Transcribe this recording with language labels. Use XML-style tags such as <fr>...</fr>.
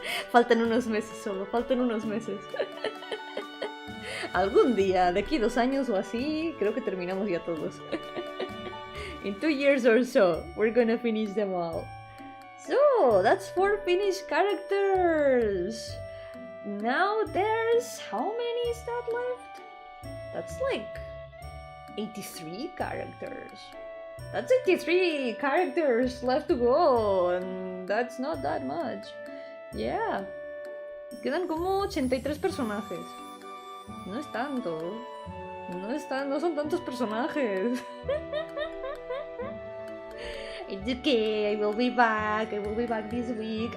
<es>Faltan unos meses solo, faltan unos meses. Algún día, de aquí 2 años o así, creo que terminamos ya todos.</es> <en>In 2 years or so, we're gonna finish them all. So, that's 4 finished characters. Now there's... how many is that left? That's like 83 characters. That's 83 characters left to go, and that's not that much. Yeah.</en> <es>Quedan como 83 personajes. No es tanto. No son tantos personajes.</es> <en>It's okay, I will be back this week.</en>